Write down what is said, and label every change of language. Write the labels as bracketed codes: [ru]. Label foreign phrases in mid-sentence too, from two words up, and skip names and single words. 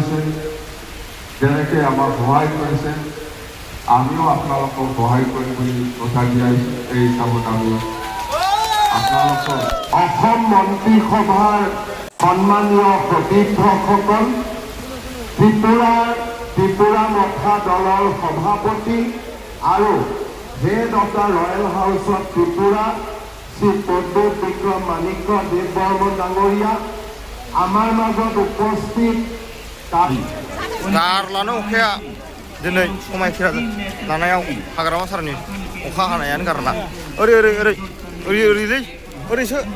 [as] কৰিছে আমিও আপোনালোকক সহায় কৰিম বুলি কথা দিয়াইছোঁ এই হিচাপত আমি আপোনালোকৰ অসম মন্ত্ৰীসভাৰ সন্মানীয় সতীৰ্থসকল ত্ৰিপুৰা মথা দলৰ সভাপতি আৰু [en] Head of the Royal House of Tripura [as] শ্ৰী পদ্ম বিক্ৰম মাণিক্য দেৱ বৰ্মন ডাঙৰীয়া আমাৰ মাজত উপস্থিত [brx] गारलानो अखाया दिनै समायखिरा लानायाव हाग्रामा सारनि अखा हानायानो गारला ओरैलै ओरैसो